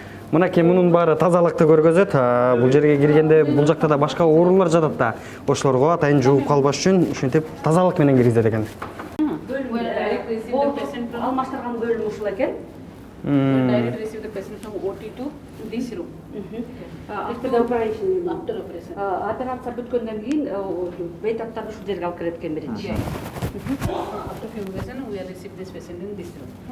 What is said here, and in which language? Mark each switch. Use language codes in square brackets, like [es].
[ky] Мынакей мунун баары тазалыкты көргөзөт. Бул жерге киргенде бул жакта да башка оорулар жатат да. Ошолорго атайын жууп калбаш үчүн ушинтип тазалык менен киргизет экен. [en] Direct receive the patient from [ky] Алмаштырган бөлүм ушул экен. [en] direct receive the patient from OT to this room. After the operation. After operation. [ky] Операция бүткөндөн кийин бейтаптарды ушул жерге алып келет экен биринчи. [en] After fumigation, we are receive this patient in this room.